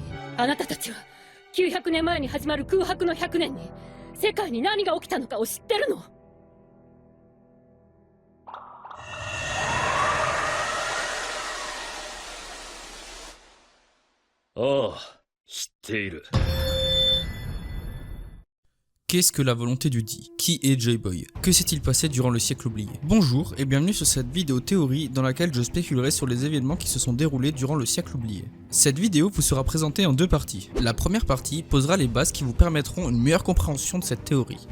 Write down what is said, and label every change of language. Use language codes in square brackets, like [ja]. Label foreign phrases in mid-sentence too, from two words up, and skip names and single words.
[ja] あなたたちは900年前に始まる空白の100年に世界に何が起きたのかを知ってるの？ああ、知っている。 [fr] Qu'est-ce que la volonté du dit? Qui est Joy-Boy? Que s'est-il passé durant le siècle oublié? Bonjour et bienvenue sur cette vidéo théorie dans laquelle je spéculerai sur les événements qui se sont déroulés durant le siècle oublié. Cette vidéo vous sera présentée en deux parties. La première partie posera les bases qui vous permettront une meilleure compréhension de cette théorie.